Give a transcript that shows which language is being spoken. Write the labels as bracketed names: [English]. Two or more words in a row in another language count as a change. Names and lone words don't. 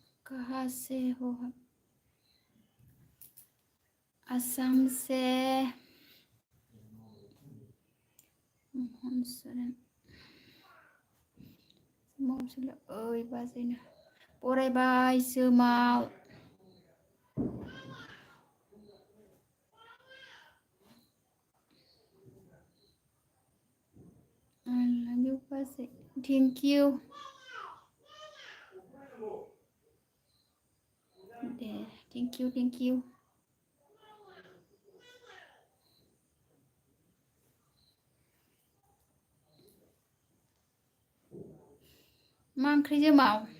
[Hindi] कहाँ से हो आप? [Bodo] आसाम से मोहन सोरेन ओइ बाजैनो फरायबाय जोमाव [English] I love you बाजै thank you दे thank you [Bodo] मा ओंख्रि जोमाव